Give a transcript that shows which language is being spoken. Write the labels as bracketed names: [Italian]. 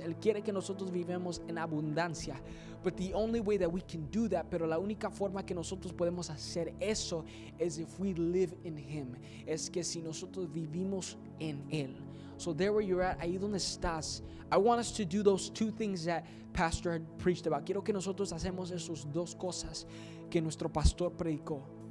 [Spanish] Él quiere que nosotros vivamos en abundancia. [English] But the only way that we can do that, [Spanish] pero la única forma que nosotros podemos hacer eso, [English] is if we live in Him. [Spanish] Es que si nosotros vivimos en Él. [English] So there where you're at, [Spanish] ahí donde estás, [English] I want us to do those two things that Pastor had preached about. [Spanish] Quiero que nosotros hacemos esas dos cosas que nuestro pastor predicó.